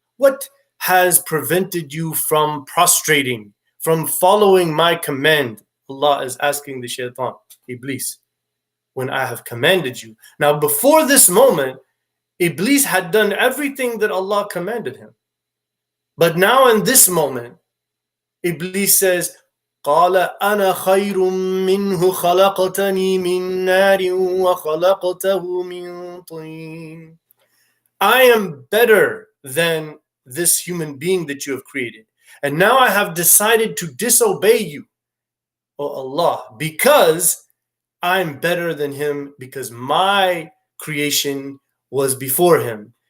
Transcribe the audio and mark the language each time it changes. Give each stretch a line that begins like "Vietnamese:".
English: What has prevented you from prostrating, from following my command? Allah is asking the shaitan, Iblis, when I have commanded you. Now, before this moment, Iblis had done everything that Allah commanded him. But now in this moment, Iblis says,
Arabic: قال أنا خير منه خلقتني من نار وخلقته من طين.
English: I am better than this human being that you have created. And now I have decided to disobey you, O Allah, because I'm better than him, because my creation was before him.